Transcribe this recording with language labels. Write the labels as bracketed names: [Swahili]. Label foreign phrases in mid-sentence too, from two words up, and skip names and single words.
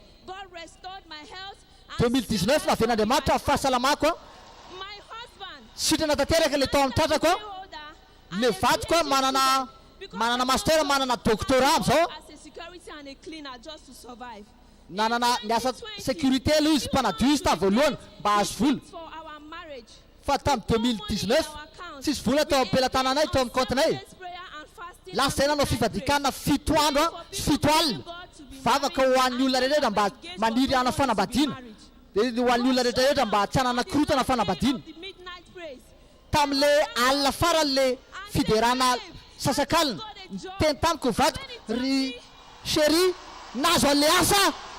[Malagasy] 2019 naven'andriamanitra fahasalamako a sitrana tanteraka le tao amin'ny tratrako a le vadiko a manana master manana doctorat am'izao nanana niasa sécurité aloha izy mpanadio izy tavoalohany mba hazo vola [English] for our marriage. [Malagasy] fa tamin'ny 2019 tsisy vola tao am-pelatananay tao amin'ny comptenay lasa zay nanao fifadikanana 7 andro a 7 alina vavaka ho an'ny olona rehetra mba maniry ana fanambadiana dia ho an'ny olona rehetrarehetra mba tsy hanana korotana fanambadiana tamin'le alina faran'le fiderana sasakalina teny tamiko vadiko ry chéri nazo an'le asa